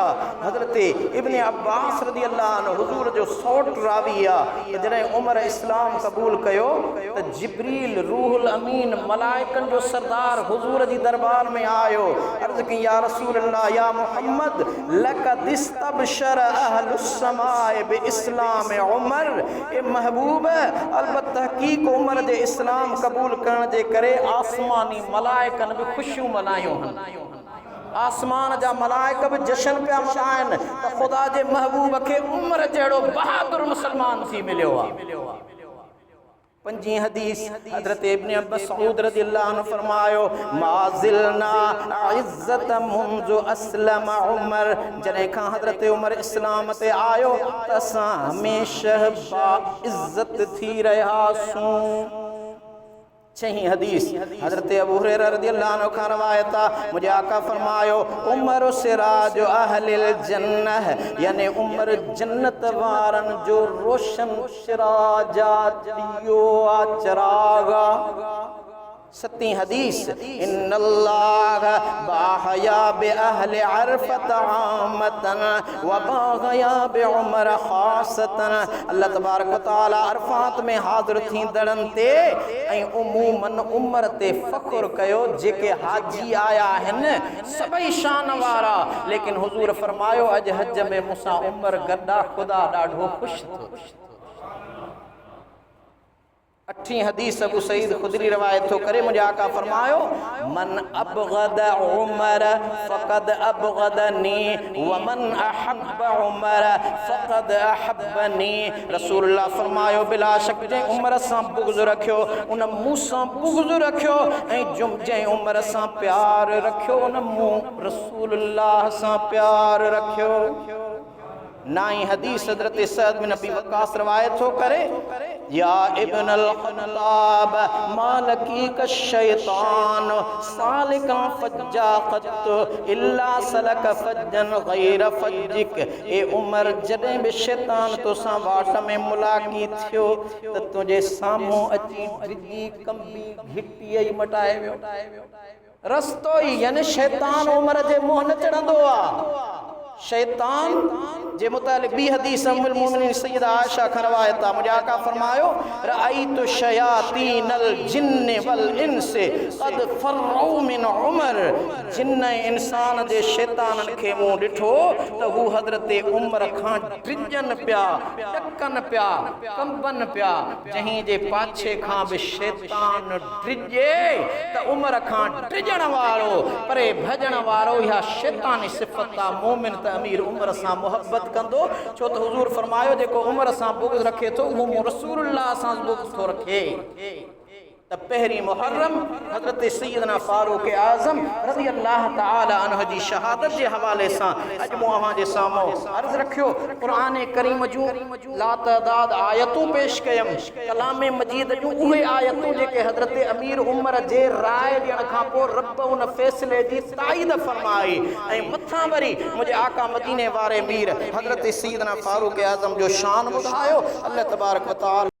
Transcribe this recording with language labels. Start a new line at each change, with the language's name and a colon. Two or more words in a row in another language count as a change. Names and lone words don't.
Sindhi: हज़रत इब्न अब्बास
Arabic: رضي الله عنه
Sindhi: हुज़ूर जो सौट रावी आहे त जॾहिं उमर इस्लाम क़बूल कयो त जिब्रील रूहुल अमीन मलाइकनि जो सरदार हुज़ूर जी दरबार में आयो, अर्ज़ कई
Arabic: يا رسول الله يا محمد لقد استبشر أهل السماء بإسلام عمر,
Sindhi: ए महबूब अलबत्त तहक़ीक़ उमर जे इस्लाम क़बूल करण जे करे आसमानी मलाइकनि बि ख़ुशियूं मनायूं आहिनि। आसमान जा मलाइक बि जशन पिया मनाइनि त ख़ुदा जे महबूब खे उमर जहिड़ो बहादुर मुसलमान थी मिलियो आहे। पंजी हदीस हजरत इब्न मसऊद
Arabic: رضي الله عنه
Sindhi: फरमायो
Arabic: ما زلنا أعزة منذ أسلم عمر
Sindhi: जॾहिं खां हजरत उमर इस्लाम ते आयो त असां हमेशह बा इज्जत थी रहियासूं। छही हदीस हजरत अबू हुरैरा
Arabic: رضي الله عنه
Sindhi: खां रवायत आहे मुझे आका फरमायो
Arabic: عمر سراج أهل الجنة
Sindhi: यानी उमर जन्नत वारन जो रोशन सिराजा दियो आ चरागा। ستين حديث
Arabic: إن الله باهى بأهل عرفة عامة وباهى بعمر خاصة. الله تبارك وتعالى
Sindhi: अरफात में हाज़िर थींदड़नि ते ऐं उमूमन उमर ते फ़ख्र कयो जेके हाजी आया आहिनि सभई शान वारा, लेकिन हुज़ूर फरमायो अॼु हज में मूंसां उमर गॾा ख़ुदा ॾाढो ख़ुशि थियो। अठी हदीस अबू सईद खुदरी रवायत थो करे मुझे आका फरमायो
Arabic: من أبغض عمر فقد أبغضني ومن أحب عمر فقد أحبني.
Sindhi: रसूलुल्लाह फरमायो बिला शक जंहिं उमर सां बुग़्ज़ रखियो उन मूं सां बुग़्ज़ रखियो ऐं जंहिं उमर सां प्यार रखियो उन मूं रसूलुल्लाह सां प्यार रखियो। नाई हदीस हजरत सअद बिन अबी वक्कास रवायत हो करे
Arabic: يا ابن الخطاب ما لقيك الشيطان سالكا فجا قط إلا سلك فجا غير فجك.
Sindhi: ए उमर जॾहिं बि शैतान तोसां वाट में मुलाक़ी थियो त तुंहिंजे साम्हूं अची डिॼी कंबी घिटीअ ई मटाए वियो। रस्तो ई यानी शैतान उमर जे मुंहुं न चढ़ंदो आहे। शैतान जे मुतालिक बी हदीस उम्मुल मोमिनीन सैयदा आयशा खां रवायत आहे मुझे आका फरमायो
Arabic: رأيت شياطين الجن والإنس قد فروا من عمر.
Sindhi: जिन्न इंसान जे शैताननि खे मूं ॾिठो त हू हज़रत उमर खां ड्रिजन पिया टकन पिया कंबन पिया। जहीं जे पाछे खां बि शैतान ड्रिजे त उमर खां ड्रिजण वारो परे भॼण वारो इहा शैतानी सिफ़त आहे। मोमिन त अमीर उमर सां मोहब्बत कंदो छो त हुज़ूर फरमायो जेको उमर सां बुग़्ज़ रखे थो उहो रसूलुल्लाह सां बुग़्ज़ थो रखे। त पहिरीं मुहर्रम हज़रत सैयदना फारूक आज़म
Arabic: رضي الله تعالى عنه
Sindhi: जी शहादत जे हवाले सां अॼु मूं अव्हां जे साम्हूं अर्ज़ रखियो। क़ुरान करीम जूं लातदाद आयतूं पेश कयमि। कलाम मजीद जूं उहे आयतूं जेके हज़रत अमीर उमर जे राय ॾियण खां पोइ रब उन फ़ैसिले जी ताईद फरमाई ऐं मथां वरी मुंहिंजे आका मदीने वारे मीर हज़रत सैयदना फारूक आज़म जो शान ॿुधायो।
Arabic: الله تبارك وتعالى